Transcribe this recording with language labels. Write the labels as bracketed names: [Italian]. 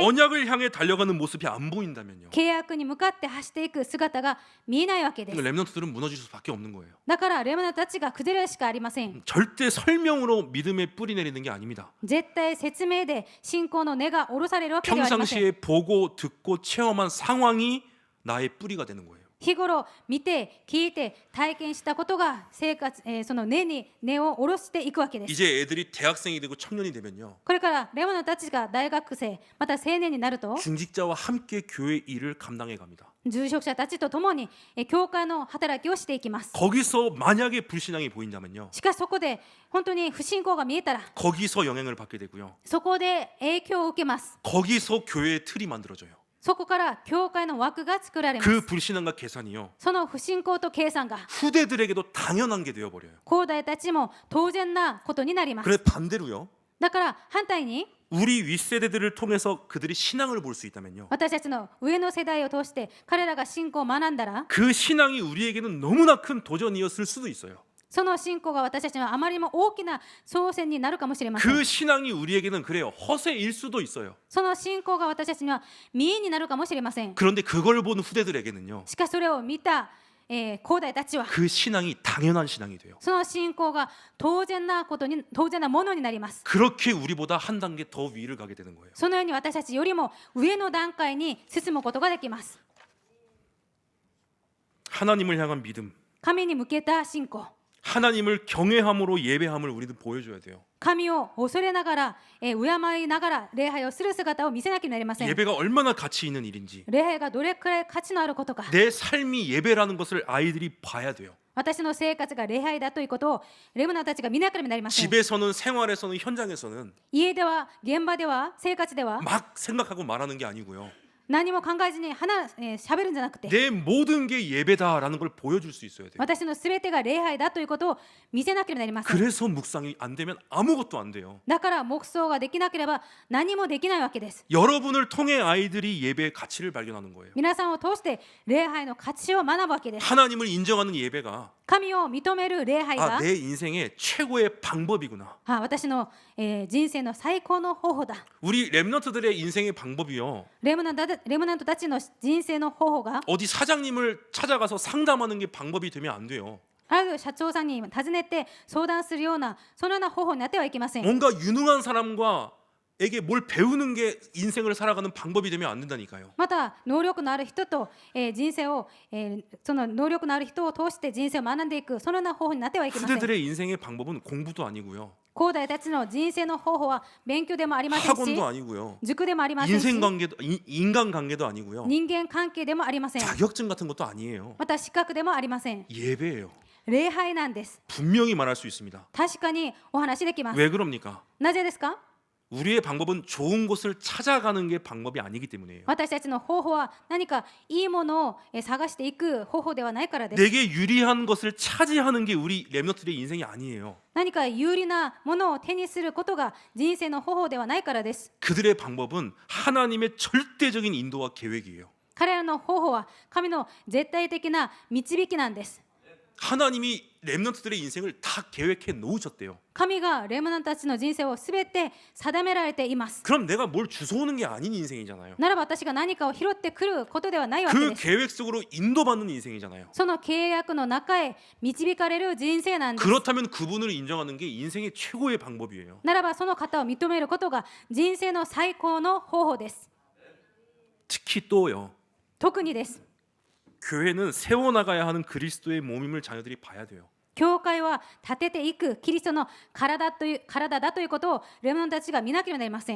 [Korean] 언약을 향해 달려가는 모습이 안 보인다면요 [Japanese] 契約に向かって走っていく姿が見えないわけです。 [Korean] 렘넌트들은 무너질 수밖에 없는 거예요. [Japanese] だからレムナントたちが崩れるしかありません。 [Korean] 절대 설명으로 믿음의 뿌리 내리는 게 아닙니다. [Japanese] 絶対説明で信仰の根が下ろされるわけではありません。 [Korean] 평상시에 보고 듣고 체험한 상황이 나의 뿌리가 되는 거예요. [Japanese] 日頃見て聞いて体験したことが生活、その根を下ろしていくわけです。 [Korean] 이제 애들이 대학생이 되고 청년이 되면요 [Japanese] これからレムナントたちが大学生また青年になると、 [Korean] 중직자와 함께 교회 일을 감당해 갑니다. [Japanese] 住職者たちと共に教会の働きをしていきます。 [Korean] 거기서 만약에 불신앙이 보인다면요 [Japanese] しかしそこで本当に不信仰が見えたら [Korean] 거기서 영향을 받게 되고요 [Japanese] そこで影響を受けます。 [Korean] 거기서 교회의 틀이 만들어져요. [Japanese] そこから教会の枠が作られます。 [Korean] 그 불신앙과 계산이요 [Japanese] その不信仰と計算が [Korean] 후대들에게도 당연한 게 되어버려요. [Japanese] 後代たちも当然なことになります。 [Korean] 그래 반대로요 [Japanese] だから反対に [Korean] 우리 윗세대들을 통해서 그들이 신앙을 볼 수 있다면요 [Japanese] 私たちの上の世代を通して彼らが信仰を学んだら、 [Korean] 그 신앙이 우리에게는 너무나 큰 도전이었을 수도 있어요. [Japanese] その信仰が私たちのあまりにも大きな挑戦になるかもしれません。 [Korean] 그 신앙이 우리에게는 그래요 허세일 수도 있어요. [Japanese] その信仰が私たちには見栄になるかもしれません。 [Korean] 그런데 그걸 본 후대들에게는요 [Japanese] しかしそれを見た、後代たちは [Korean] 그 신앙이 당연한 신앙이 돼요. [Japanese] その信仰が当然なものになります。 [Korean] 그렇게 우리보다 한 단계 더 위를 가게 되는 거예요. [Japanese] そのように私たちよりも上の段階に進むことができます。 [Korean] 하나님을 향한 믿음, [Japanese] 神に向けた信仰、 [Korean] 하나님을 경외함으로 예배함을 우리도 보여줘야 돼요. [Japanese] 神を恐れながら、敬いながら礼拝をする姿を見せなければなりません。 [Korean] 예배가 얼마나 가치 있는 일인지 [Japanese] 礼拝がどれくらい価値のあることか、 [Korean] 내 삶이 예배라는 것을 아이들이 봐야 돼요. [Japanese] 私の生活が礼拝だということをレムナントたちが見なければなりません。 [Korean] 집에서는 생활에서는 현장에서는 [Japanese] 家では現場では生活では [Korean] 막 생각하고 말하는 게 아니고요. [Japanese] 何も考えずに喋るんじゃなくて、 [Korean] 내 모든 게 예배다라는 걸 보여줄 수 있어야 돼요. [Japanese] 私のすべてが礼拝だということを見せなければなりません。 [Korean] 그래서 묵상이 안 되면 아무것도 안 돼요. [Japanese] だから黙想ができなければ何もできないわけです。 [Korean] 여러분을 통해 아이들이 예배의 가치를 발견하는 거예요. [Japanese] 皆さんを通して礼拝の価値を学ぶわけです。 [Korean] 하나님을 인정하는 예배가 [Japanese] 神を認める礼拝が、 [Korean] 내 인생의 최고의 방법이구나. [Japanese] 私の、人生の最高の方法だ。 [Korean] 우리 렘넌트들의 인생의 방법이요. [Japanese] レムナントたちの人生の方法が、 [Korean] 어디 사장님을 찾아가서 상담하는 게 방법이 되면 안 돼요. [Japanese] ある社長さんに尋ねて相談するようなそのような方法になってはいけません。 [Korean] 뭔가 유능한 사람과 에게 뭘 배우는 게 인생을 살아가는 방법이 되면 안 된다니까요. [Japanese] また能力のある人と、人生を、その能力のある人を通して人生を学んでいくそのような方法になってはいけません。 [Korean] 후대들의 인생의 방법은 공부도 아니고요. [Japanese] 後代たちの人生の方法は勉強でもありませんし [Korean] 학원도 아니고요. [Japanese] 塾でもありませんし [Korean] 인간관계도 아니고요. [Japanese] 人間関係でもありません。 [Korean] 자격증 같은 것도 아니에요. [Japanese] また資格でもありません。 [Korean] 예배예요. [Japanese] 礼拝なんです。 [Korean] 분명히 말할 수 있습니다. [Japanese] 確かにお話できます。 [Korean] 왜 그럽니까? [Japanese] なぜですか？ [Korean] 우리의 방법은 좋은 곳을 찾아가는 게 방법이 아니기 때문이에요. [Japanese] 私たちの方法は何かいいものを探していく方法ではないからです。 [Korean] 내게 유리한 것을 차지하는 게 우리 렘넌트들의 인생이 아니에요. [Japanese] 何か有利なものを手にすることが人生の方法ではないからです。 [Korean] 그들의 방법은 하나님의 절대적인 인도와 계획이에요. [Japanese] 彼らの方法は神の絶対的な導きなんです。 [Korean] 하나님이 렘넌트들의 인생을 다 계획해 놓으셨대요. [Japanese] 神がレムナントたちの人生をすべて定められています。 [Korean] 그럼 내가 뭘 주워오는 게 아닌 인생이잖아요. [Japanese] ならば私が何かを拾ってくることではないわけ [Korean] 그 [Japanese] です。 [Korean] 계획 속으로 인도받는 인생이잖아요. [Japanese] その契約の中へ導かれる人生なんです。 [Korean] 그렇다면 그분을 인정하는 게 인생의 최고의 방법이에요. [Japanese] ならばその方を認めることが人生の最高の方法です。 [Korean] 특히 또요. [Japanese] 特にです。 [Korean] 교회는 세워나가야 하는 그리스도의 몸임을 자녀들이 봐야 돼요. [Japanese] 教会は立てていくキリストの体だということをレムナントたちが見なければなりません。